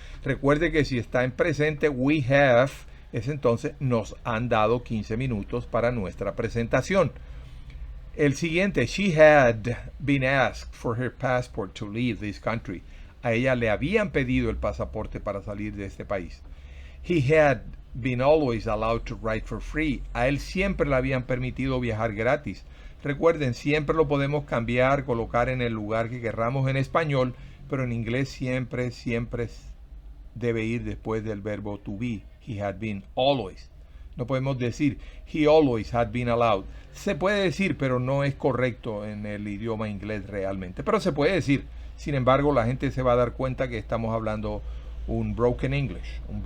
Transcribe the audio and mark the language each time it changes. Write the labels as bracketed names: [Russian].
[Spanish] Recuerde que si está en presente, we have, es entonces nos han dado 15 minutos para nuestra presentación. El siguiente, [English] she had been asked for her passport to leave this country. [Spanish] A ella le habían pedido el pasaporte para salir de este país. [English] He had been always allowed to ride for free. [Spanish] A él siempre le habían permitido viajar gratis. Recuerden, siempre lo podemos cambiar, colocar en el lugar que querramos en español, pero en inglés siempre debe ir después del verbo to be. [English] He had been always. [Spanish] No podemos decir [English] he always had been allowed. [Spanish] Se puede decir, pero no es correcto en el idioma inglés realmente. Pero se puede decir. Sin embargo, la gente se va a dar cuenta que estamos hablando un broken English.